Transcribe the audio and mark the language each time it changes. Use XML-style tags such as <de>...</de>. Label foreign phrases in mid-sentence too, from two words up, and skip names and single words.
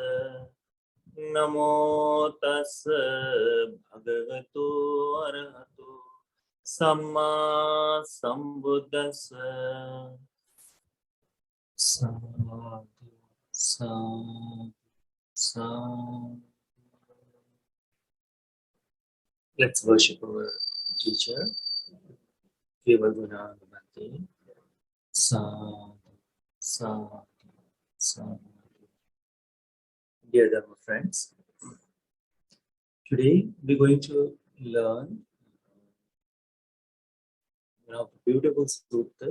<pi>Namo tassa bhagavato arahato samma sambuddhassa. Sadhu, sadhu, sadhu.</pi> <en>Let's worship our teacher.</en> <pi>Sadhu, sadhu, sadhu.</pi> <en>Dear Dharma friends, today we're going to learn a beautiful sutta.</en>